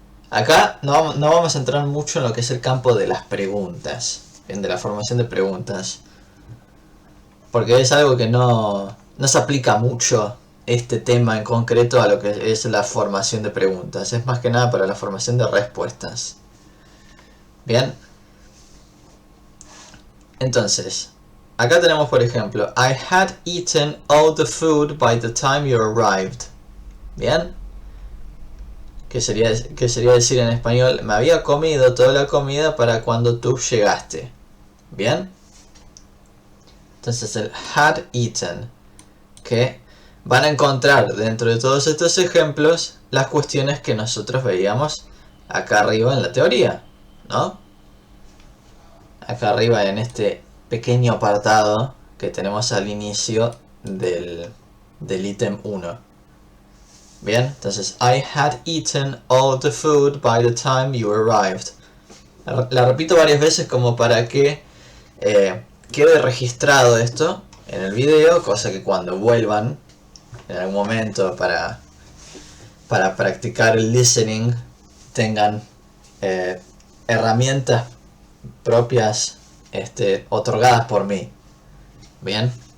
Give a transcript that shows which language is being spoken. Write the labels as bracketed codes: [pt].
[es] Acá no vamos a entrar mucho en lo que es el campo de las preguntas, bien, de la formación de preguntas, porque es algo que no se aplica mucho este tema en concreto a lo que es la formación de preguntas. Es más que nada para la formación de respuestas. Bien. Entonces, acá tenemos por ejemplo, [en] I had eaten all the food by the time you arrived. [es] Bien. Que sería decir en español, me había comido toda la comida para cuando tú llegaste. Bien. Entonces el had eaten, que van a encontrar dentro de todos estos ejemplos las cuestiones que nosotros veíamos acá arriba en la teoría, ¿no? Acá arriba en este pequeño apartado que tenemos al inicio del ítem 1. Bien, entonces [en] I had eaten all the food by the time you arrived. [es] La repito varias veces como para que quede registrado esto en el video, cosa que cuando vuelvan en algún momento para practicar el listening tengan herramientas propias otorgadas por mí. Bien.